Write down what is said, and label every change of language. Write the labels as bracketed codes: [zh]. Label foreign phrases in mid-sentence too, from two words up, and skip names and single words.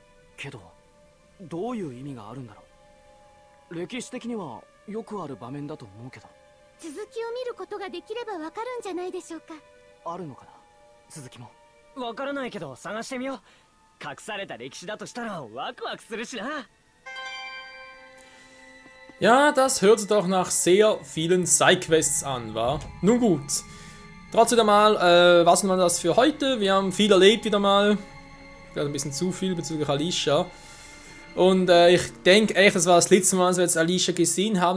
[ja] けどどういう意味があるんだろう。歴史的にはよくある場面だと思うけど。続きを見ることができれば分かるんじゃないでしょうか。あるのかな、続きも。わからないけど探してみよう。隠された歴史だとしたらワクワクするしな。 [de] Ja, das hört sich doch nach sehr vielen Sidequests an, wa? Nun gut. Trotzdem mal, was war das für heute? Wir haben viel erlebt wieder mal. Vielleicht ein bisschen zu viel bezüglich Alicia. Und ich denke echt, das war das letzte Mal, als wir jetzt Alicia gesehen haben.